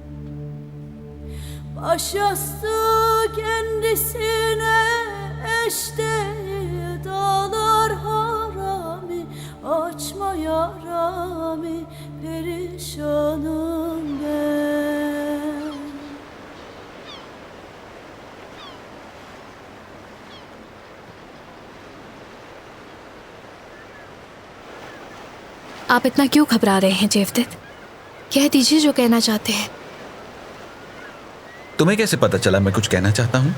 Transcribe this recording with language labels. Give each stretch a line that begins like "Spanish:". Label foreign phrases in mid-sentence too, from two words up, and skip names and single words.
Turkish: Baş yastığı kendisine eş değil, dağlar harami, açma yaramı, perişanım ben.
Urdu: آپ اتنا کیوں گھبرا رہے ہیں جودت? کہہ دیجیے جو کہنا چاہتے ہیں. تمہیں کیسے پتا چلا میں کچھ کہنا چاہتا ہوں?